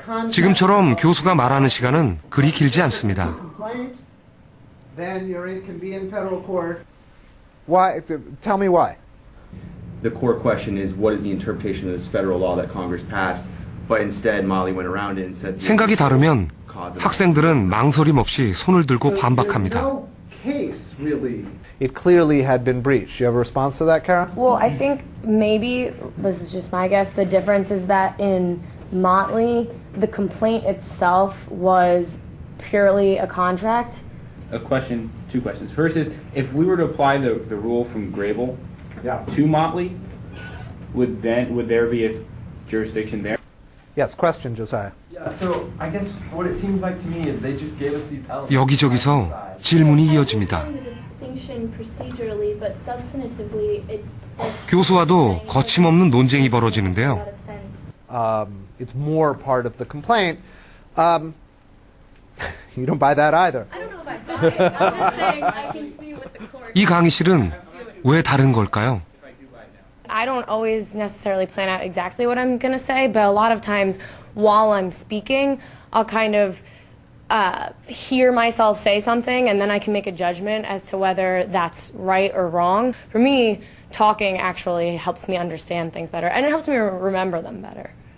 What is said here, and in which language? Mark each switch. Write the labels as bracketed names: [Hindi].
[Korean] 지금처럼 교수가 말하는 시간은 그리 길지 않습니다. [English] Then you can be in federal court. Why? Tell me why. The core question is what is the interpretation of this federal law that Congress passed, but instead Molly went around it and said [Korean] 생각이 다르면 학생들은 망설임 없이 손을 들고 반박합니다. [English] No case really. It clearly had been breached. You have a response to that, Kara? Well, I think maybe, this is just my guess, the difference is that in Motley, the complaint itself was purely a contract. A question, two questions. First is, if we were to apply the rule from Grable to Motley, would there be a jurisdiction there? Yes, question, Josiah. Yeah, so I guess what it seems like to me is they just gave us these elements. [Korean] 여기저기서 질문이 이어집니다. 교수와도 거침없는 논쟁이 벌어지는데요. [English] It's more part of the complaint. You don't buy that either. I don't know if I buy it. I'm just saying I can see what the court. [Korean] 이 강의실은 왜 다른 걸까요? [English] I don't always necessarily plan out exactly what I'm going to say, but a lot of times while I'm speaking, I'll kind of hear myself say something and then I can make a judgment as to whether that's right or wrong. For me, talking actually helps me understand things better and it helps me remember them better.